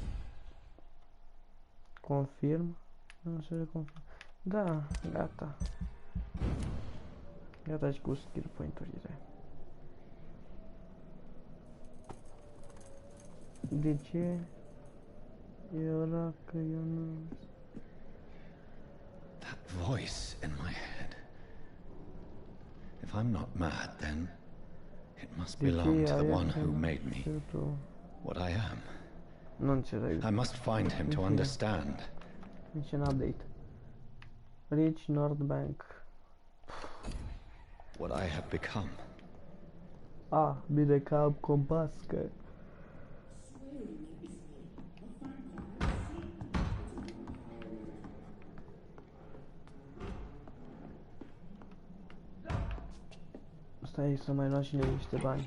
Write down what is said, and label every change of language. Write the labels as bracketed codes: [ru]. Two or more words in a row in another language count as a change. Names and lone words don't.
[ro] Confirm. Nu se confirm. Da, gata. Gata și cu [en] skill point- [ro] urile. De ce? E ăla că eu nu... [en] That voice in my head. If I'm not mad, then it must belong to the one who made me what I am. [ro] Nu înțeleg. [en] I must find him to understand. [ro] Nici un update. Rich North Bank. [en] What I have become. [ro] Ah, bine că am compască. Stai să mai luăm și noi niște bani.